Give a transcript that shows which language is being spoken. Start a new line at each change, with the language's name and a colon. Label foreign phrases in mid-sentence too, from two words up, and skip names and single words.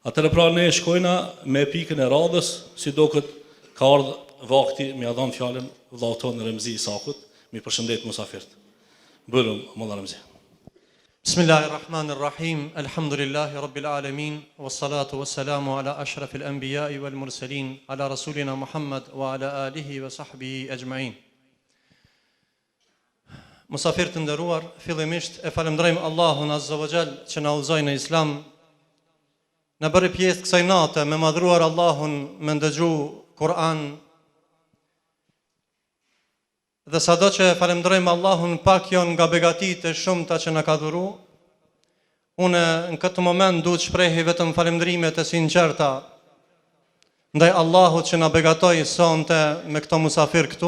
Albanian: Atëherë pra ne shkojna me pikën e radhës, si do këtë ka ardhë vakti me adhan fjallën vëllau tonë Remzi Isakut, mi përshëndet musafirët. Bërëm, Molla Remzi.
Arabic: بسم الله الرحمن الرحيم، الحمد لله رب العالمين، والصلاة والسلام على أشرف الأنبياء والمرسلين، على رسولنا محمد وعلى آله وصحبه أجمعين.
Albanian: Musafirët të nderuar, fillimisht e falenderojmë Allahun
Arabic: عز وجل
Albanian: që na udhëzoi në Islam. Në bëri pjesë kësaj nate me madhruar Allahun me ndëgju Kur'an. Dhe sado që falenderojmë Allahun pak janë nga begatitë e shumta që na ka dhuru, unë në këtë moment duhet shprehi vetëm falendrimet e sinqerta ndaj Allahut që na begatoi sonte me këto musafir këtu.